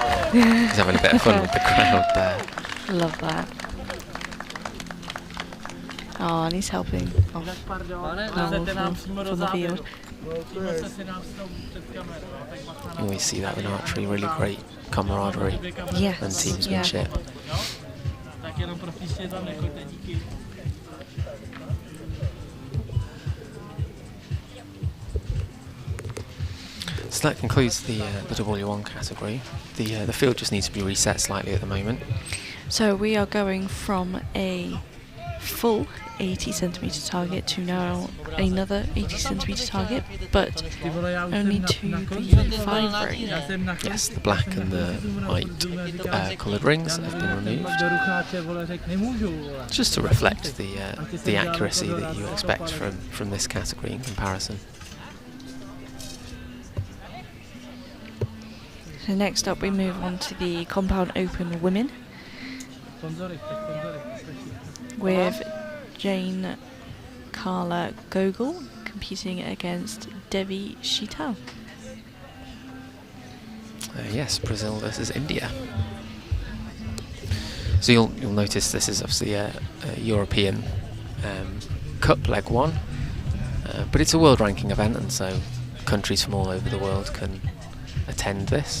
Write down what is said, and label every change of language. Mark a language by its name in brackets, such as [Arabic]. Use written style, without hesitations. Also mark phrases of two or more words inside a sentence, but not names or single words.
[English] He's having a bit of fun with the crowd there. Love that. Oh, and he's helping off [Czech] Tak pardon, Pavel lezete nám přímo do [English] from the [Czech] záběru. [English] field. [Czech] Tímhle se si nám s tou před kamerou, jo, tak bacha na [English] You always see that in archery, really great camaraderie and Yes, yeah. teamsmanship. [Czech] jo? Tak jenom pro příště tam nechoďte, díky. [English] So that concludes the W1 category. The field just needs to be reset slightly at the moment. So we are going from a full 80 centimeter target to now another 80 centimeter target, but [Czech] Ty vole, já už [English] only [Czech] jsem to na konci. [English] the 5 ring. [Czech] Já jsem na konci. [English] Yes, the black and the white coloured rings have been removed, [Czech] Do rucháče, vole, řek, nemůžu, vole. [English] just to reflect the accuracy that you expect from this category in comparison. So next up we move on to the compound open women [Czech] Sponzory, tak sponzory, prosím. [English] with Jane Carla Gogol competing against Devi Shital. Yes, Brazil versus India. So you'll notice this is obviously a European Cup leg one, but it's a world ranking event, and so countries from all over the world can attend this.